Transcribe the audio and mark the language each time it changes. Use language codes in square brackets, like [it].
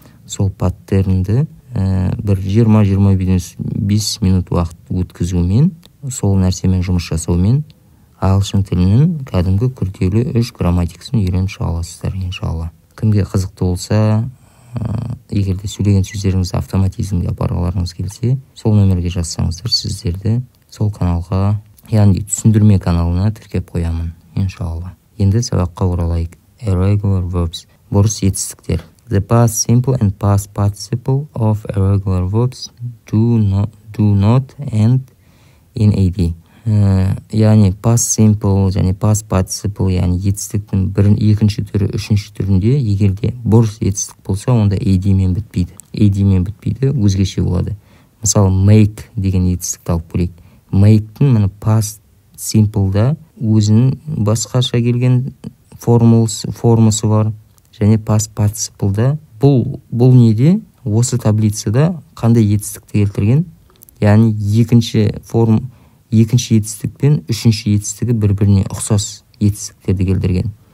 [kk] Сол паттернді бір 20-25 минут уақыт өткізумен, сол нәрсемен жұмыс жасаумен ағылшын тілінің кәдімгі күрделі 3 грамматикасын үйреніп шыға аласыздар, иншалла. Кімге қызықты болса, егер де сөйлеген сөздеріңізді автоматизмге апарғыларыңыз келсе, сол нөмерге жазсаңыздар, сіздерді сол каналға, яғни түсіндірме каналына тіркеп қоямын, иншалла. Енді сабаққа оралайық. [en] Irregular verbs. [kk] Бұрыс етістіктер. [en] The past simple and past participle of irregular verbs do not end in AD. [kk] Яғни past simple және past participle, яғни етістіктің екінші түрі, үшінші түрінде егерде бұрыс етістік болса, онда AD мен бітпейді. AD мен бітпейді, өзгеше болады. Мысалы, make деген етістікті алып көрейік. Make-тің міне past simple-да өзінің басқаша келген формасы бар, және past participle-да бұл неде, осы таблицада қандай етістікті келтірген, яғни екінші етістік пен үшінші етістігі бір-біріне ұқсас етістіктерді келтірген.